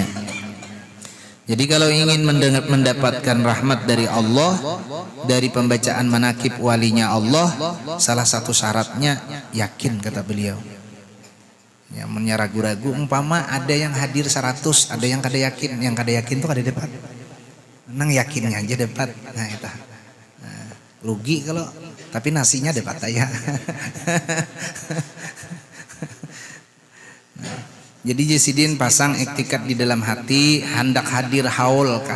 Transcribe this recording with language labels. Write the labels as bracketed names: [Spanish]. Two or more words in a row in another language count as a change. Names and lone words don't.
[Indonesian] Jadi kalau ingin mendapatkan rahmat dari Allah dari pembacaan manakib walinya Allah, salah satu syaratnya yakin, kata beliau. [Banjar] Ya, ragu-ragu, umpama ada yang hadir 100, ada yang kada yakin, yang kada yakin tuh kada dapat. Nang yakinnya aja dapat. Nah, itu. Nah, rugi kalau tapi nasinya dapat aja. Nah, jadi Jesidin pasang iktikad di dalam hati, hendak hadir haul kah?